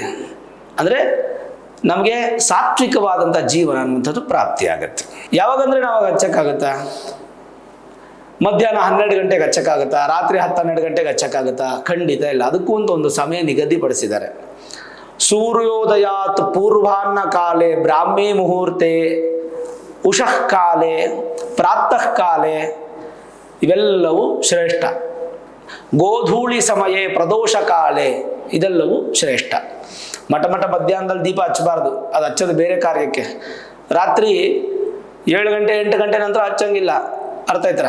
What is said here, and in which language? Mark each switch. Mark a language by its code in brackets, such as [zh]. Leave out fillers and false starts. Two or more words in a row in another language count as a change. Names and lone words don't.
[kn] ಅಂದರೆ ನಮಗೆ ಸಾತ್ವಿಕವಾದಂಥ ಜೀವನ ಅನ್ನುವಂಥದ್ದು ಪ್ರಾಪ್ತಿಯಾಗತ್ತೆ. ಯಾವಾಗಂದ್ರೆ ನಾವು ಹಚ್ಚಕ್ಕಾಗತ್ತಾ? ಮಧ್ಯಾಹ್ನ 12 ಗಂಟೆಗೆ ಹಚ್ಚಕ್ಕಾಗತ್ತಾ? ರಾತ್ರಿ 10-12 ಗಂಟೆಗೆ ಹಚ್ಚಕ್ಕಾಗತ್ತಾ? ಖಂಡಿತ ಇಲ್ಲ. ಅದಕ್ಕೂ ಅಂತ ಒಂದು ಸಮಯ ನಿಗದಿಪಡಿಸಿದ್ದಾರೆ. [sa] ಸೂರ್ಯೋದಯಾತ್ ಪೂರ್ವಾಹ್ನ ಕಾಲೇ ಬ್ರಾಹ್ಮಿ ಮುಹೂರ್ತೆ ಉಷಃ ಕಾಲೇ ಪ್ರಾತಃ ಕಾಲೇ [kn] ಇವೆಲ್ಲವೂ ಶ್ರೇಷ್ಠ. [sa] ಗೋಧೂಳಿ ಸಮಯೇ ಪ್ರದೋಷ ಕಾಲೇ [kn] ಇದೆಲ್ಲವೂ ಶ್ರೇಷ್ಠ. ಮಠ ಮಧ್ಯಾಹ್ನದಲ್ಲಿ ದೀಪ ಹಚ್ಚಬಾರ್ದು, ಅದು ಹಚ್ಚೋದು ಬೇರೆ ಕಾರ್ಯಕ್ಕೆ. ರಾತ್ರಿ 7 ಗಂಟೆ 8 ಗಂಟೆ ನಂತರ ಹಚ್ಚಂಗಿಲ್ಲ. ಅರ್ಥ ಆಯ್ತರ?